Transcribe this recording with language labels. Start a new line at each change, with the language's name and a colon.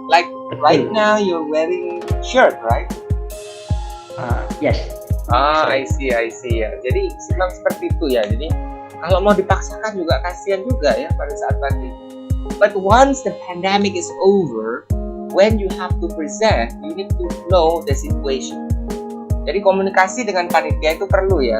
English: Like right now you're wearing shirt, right? Yes. I see ya.
Indonesian: Jadi memang seperti itu ya. Jadi kalau mau dipaksakan juga kasihan juga ya pada saat pandemi.
English: But once the pandemic is over, when you have to present, you need to know the situation.
Indonesian: Jadi komunikasi dengan panitia itu perlu ya.